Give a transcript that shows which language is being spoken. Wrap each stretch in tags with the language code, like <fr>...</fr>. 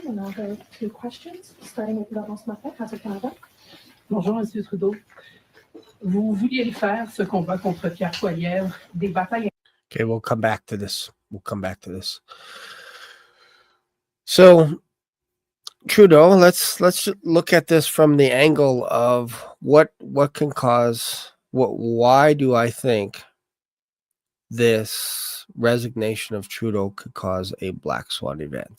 <en>We'll now go to questions, starting with Laurence Martin, House of Canada.</en> <fr>Bonjour, Monsieur Trudeau. Vous vouliez le faire, ce combat contre Pierre Poilievre, des batailles.</fr> <en>Okay, we'll come back to this. So, Trudeau, let's look at this from the angle of what can cause why do I think this resignation of Trudeau could cause a black swan event.</en>